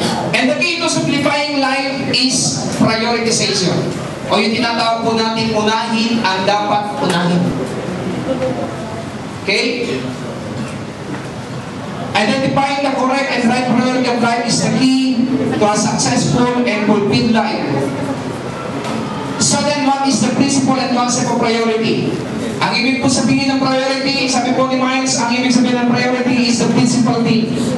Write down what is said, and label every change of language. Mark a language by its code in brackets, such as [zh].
[en] And the key to simplifying life is prioritization. [tl] O yung tinatawag po natin, unahin ang dapat unahin. [en] Okay? Identifying the correct and right priority of life is the key to a successful and fulfilled life. So then, what is the principle and concept of priority? [tl] Ang ibig po sabihin ng priority, sabi po ni Miles, ang ibig sabihin ng priority [en] is the principal thing.